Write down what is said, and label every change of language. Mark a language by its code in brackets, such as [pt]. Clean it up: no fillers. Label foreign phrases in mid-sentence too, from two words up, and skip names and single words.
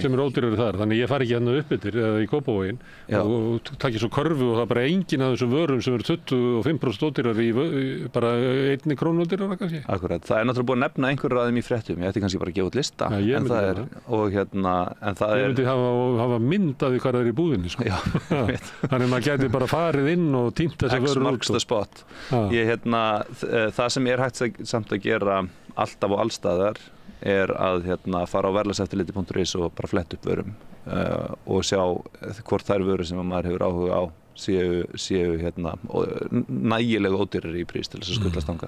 [is] Sem er ódýrari þar, þannig ég fari ekki hérna upp yfir eða í Kópavoginn og takki svo körfu og það er bara engin af þessum vörum sem eru 25% ódýrari í bara 1 krónu ódýrara kannski. Akkurat, það er náttúrulega búið að nefna einhverju af þeim í fréttum, ég ætti kannski bara að gefa út lista. Já, ég myndi það. Ég myndi hafa mynd af því hvað það er í búðinni, sko. Já, þannig maður gæti bara farið inn og tínt þessar vörur út. [en] X marks the spot. [is] Það sem er hægt samt að gera alltaf og allstaðar er að fara á verðlagseftirliti.is og bara fletta upp vörum og sjá hvort þær vörur sem maður hefur áhuga á séu nægilega ódýrari í prís til þess að skuldast þangað.